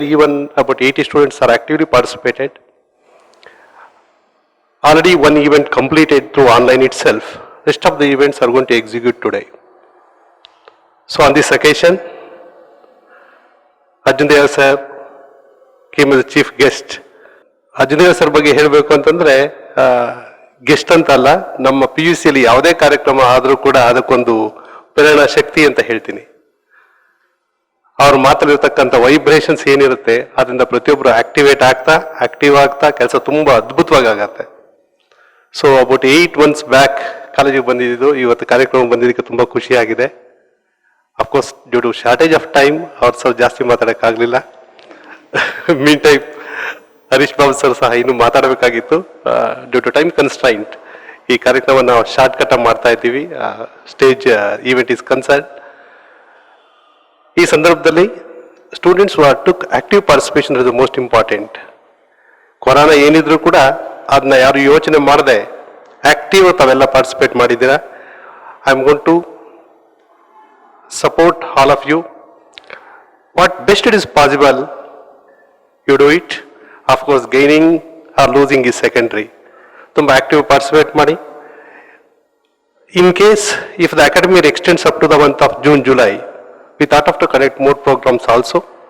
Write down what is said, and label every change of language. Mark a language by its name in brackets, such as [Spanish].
[English] Even about 80 students are actively participated. Already one event completed through online itself. Rest of the events are going to execute today. So on this occasion, Arjun Deva sir came as a chief guest. [Kannada] Arjun Deva sir ಬಗ್ಗೆ ಹೇಳಬೇಕು ಅಂತಂದ್ರೆ guest ಅಂತ ಅಲ್ಲ, ನಮ್ಮ PUC ಅಲ್ಲಿ ಯಾವುದೇ ಕಾರ್ಯಕ್ರಮ ಆದರೂ ಕೂಡ ಅದಕ್ಕೊಂದು ಪ್ರೇರಣಾ ಶಕ್ತಿ ಅಂತ ಹೇಳ್ತೀನಿ. ಅವ್ರ ಮಾತಲ್ಲಿರ್ತಕ್ಕಂಥ ವೈಬ್ರೇಷನ್ಸ್ ಏನಿರುತ್ತೆ ಅದರಿಂದ ಪ್ರತಿಯೊಬ್ಬರು ಆಕ್ಟಿವ್ ಆಗ್ತಾ ಕೆಲಸ ತುಂಬಾ ಅದ್ಭುತವಾಗಿ ಆಗತ್ತೆ. ಸೊ [English] about 8 months back [Kannada] ಕಾಲೇಜಿಗೆ ಬಂದಿದ್ದು, ಇವತ್ತು ಕಾರ್ಯಕ್ರಮ ಬಂದಿದ್ದಕ್ಕೆ ತುಂಬಾ ಖುಷಿ ಆಗಿದೆ. [English] of course due to shortage of time [Kannada] ಅವ್ರ ಸ್ವಲ್ಪ ಜಾಸ್ತಿ ಮಾತಾಡೋಕ್ಕಾಗಲಿಲ್ಲ. Mean time Harish Babu sir ಸಹ ಇನ್ನೂ ಮಾತಾಡಬೇಕಾಗಿತ್ತು. [English] due to time constraint [Kannada] ಈ ಕಾರ್ಯಕ್ರಮ ನಾವು ಶಾರ್ಟ್ ಕಟ್ ಮಾಡ್ತಾ ಇದ್ದೀವಿ. [English] Stage event is concern. [Kannada] ಈ ಸಂದರ್ಭದಲ್ಲಿ [English] Students took active participation is the most important. [Kannada] Corona ಏನಿದ್ರು ಕೂಡ ಅದನ್ನ ಯಾರು ಯೋಚನೆ ಮಾಡದೆ ಆಕ್ಟಿವ್ ತಾವೆಲ್ಲ ಪಾರ್ಟಿಸಿಪೇಟ್ ಮಾಡಿದ್ದೀರಾ. [English] I am going to support all of you. What best it is possible, you do it. Of course, gaining or losing is secondary. [Kannada] Tumba active participate madi. [English] In case if the academic year extends up to the month of June, July, we thought of to conduct more programs also.